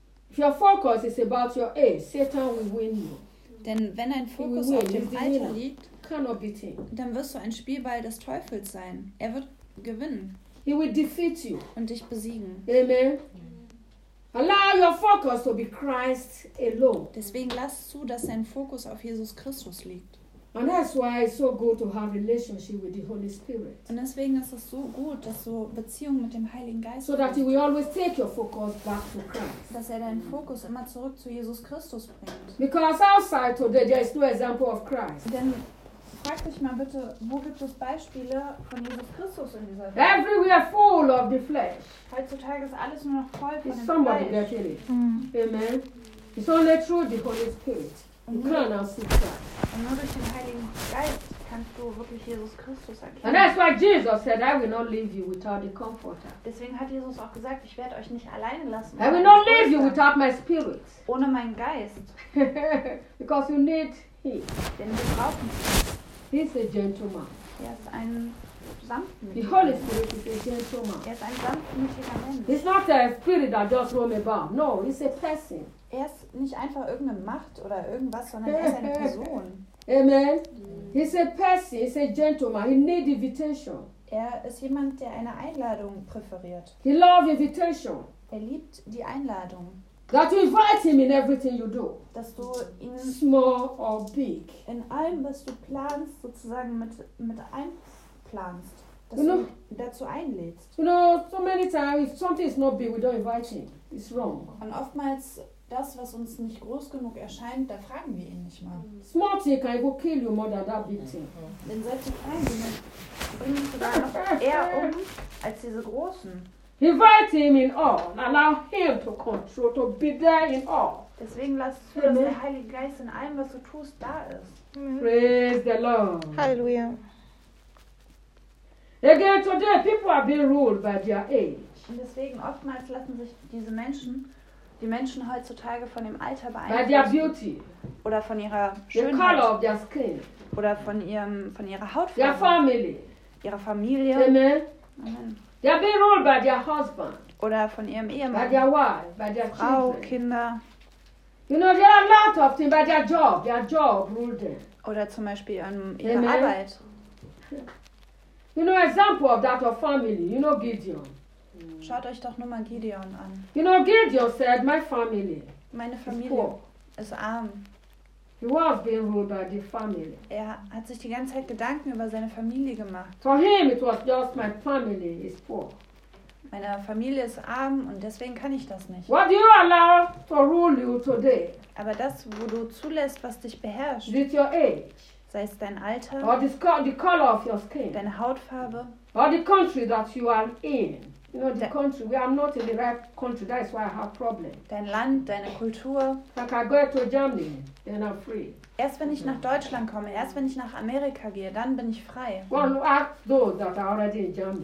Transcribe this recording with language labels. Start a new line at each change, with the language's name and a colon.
English: If your focus is about your age, Satan will win you.
German: Denn wenn dein Fokus auf dem Alter liegt,
English: cannot be taken.
German: Dann wirst du ein Spielball des Teufels sein. Er wird gewinnen.
English: He will defeat you.
German: Und dich besiegen.
English: Amen. Allow your focus to be Christ alone.
German: Deswegen lass zu, dass dein Fokus auf Jesus Christus liegt.
English: And that's why it's so good to have relationship with the Holy Spirit.
German: Und deswegen ist es so gut, dass du Beziehung mit dem Heiligen Geist.
English: So that you will always take your focus back to Christ.
German: Dass er deinen Fokus immer zurück zu Jesus Christus bringt.
English: Because outside today there is no example of Christ.
German: Denn frag dich mal bitte, wo gibt es Beispiele von Jesus Christus in dieser Welt?
English: Everywhere full of the flesh.
German: Heutzutage ist alles nur noch voll von dem Fleisch.
English: Is somebody getting it? Mm. Amen. It's only through the Holy Spirit.
German: Und nur durch den Heiligen Geist kannst du wirklich Jesus Christus erkennen.
English: And that's why Jesus said, I will not leave you without the Comforter.
German: Deswegen hat Jesus auch gesagt, ich werde euch nicht alleine lassen.
English: I will not leave you without my Spirit.
German: Ohne meinen Geist.
English: Because you need him.
German: Denn wir brauchen ihn.
English: He's a gentleman.
German: Er ist ein sanftmütiger.
English: The Holy Spirit is a gentleman.
German: Er ist ein sanftmütiger Mensch.
English: He's not a spirit that just roam about. No, he's a person.
German: Er ist nicht einfach irgendeine Macht oder irgendwas, sondern er ist eine Person.
English: Amen. He's a person. He's a gentleman. He needs invitation.
German: Er ist jemand, der eine Einladung präferiert.
English: He loves invitation.
German: Er liebt die Einladung.
English: That you invite him in everything you do.
German: Dass du ihn
English: small or big.
German: In allem, was du planst, sozusagen mit einplanst. Dass
English: you know,
German: du dazu einlädst.
English: You know, so many times, if something is not big, we don't invite him. It's wrong.
German: Und oftmals, das, was uns nicht groß genug erscheint, da fragen wir ihn nicht mal.
English: Small thing can go kill you more than that big thing.
German: Denn solche kleinen Dinge bringen dich sogar noch eher um als diese großen.
English: Invite him in all. Allow him to control, to be there in all.
German: Deswegen lass zu, dass der Heilige Geist in allem, was du tust, da ist.
English: Praise the Lord.
German: Halleluja.
English: Again today, people are being ruled by their age.
German: Und deswegen oftmals lassen sich diese Menschen, die Menschen heutzutage von dem Alter beeinflussen. Oder von ihrer Schönheit.
English: The color of their skin.
German: Oder von ihrem, von ihrer Hautfarbe.
English: Their family.
German: Ihrer Familie.
English: Amen. They are being ruled by their husband.
German: Oder von ihrem Ehemann.
English: By their wife, by their
German: Frau,
English: children.
German: Kinder.
English: You know, there are a lot of things by their job. Their job ruled them.
German: Oder zum Beispiel an ihrer Amen. Arbeit.
English: You know, example of that of family. You know, Gideon.
German: Schaut euch doch nur mal Gideon an.
English: You know, Gideon said, my family.
German: Meine Familie ist arm.
English: He was being ruled by the family.
German: Er hat sich die ganze Zeit Gedanken über seine Familie gemacht.
English: For him, it was just my family is poor.
German: Meine Familie ist arm und deswegen kann ich das nicht.
English: What do you allow to rule you today?
German: Aber das, wo du zulässt, was dich beherrscht.
English: Is it your age?
German: Sei es dein Alter.
English: Or the color of your skin.
German: Deine Hautfarbe.
English: Or the country that you are in. You know, the country, we are not in the right country, that is why I have problems.
German: Dein Land, deine Kultur.
English: Like I go to Germany, then I'm free.
German: Erst wenn ich nach Deutschland komme, erst wenn ich nach Amerika gehe, dann bin ich frei.
English: Well, ask those that are already in Germany.